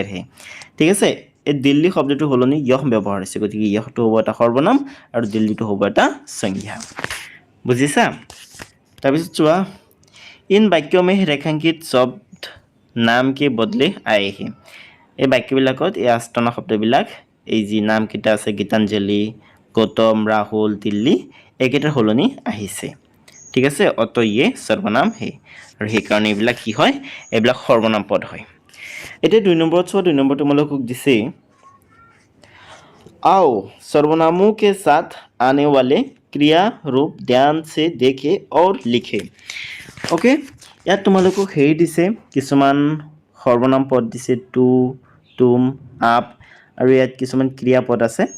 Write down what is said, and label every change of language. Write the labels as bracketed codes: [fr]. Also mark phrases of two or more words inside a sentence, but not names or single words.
[as] है ঠিক আছে এই দিল্লী শব্দটো সলনি यह ব্যৱহাৰ হৈছে গতিকে यहটো হ'ব এটা সৰ্বনাম আৰু দিল্লীটো হ'ব এটা সংজ্ঞা বুজিছা তাৰপিছত চোৱা [hi] इन वाक्यों में रेखांकित शब्द नाम के बदले आए हैं [as] এই বাক্যবিলাকত এই আস্তনা শব্দবিলাক এই যি নাম কিটা আছে গীতাঞ্জলি गौतम राहुल दिल्ली এইকেইটাৰ সলনি আহিছে ঠিক আছে অত ইয়ে সৰ্বনাম হে আৰু সেই কাৰণে এইবিলাক কি হয় এইবিলাক সৰ্বনাম পদ হয় এতিয়া 2 নম্বৰত চোৱা 2 নম্বৰ তোমালোকক দিছে [hi] आओ सर्वनामों के साथ आने वाले क्रिया रूप ध्यान से देखें और लिखें [as] ओके ইয়াত তোমালোকক হেৰি দিছে কিছুমান সৰ্বনাম পদ দিছে [hi] तू तुम आप [as] আৰু ইয়াত কিছুমান ক্ৰিয়াপদ আছে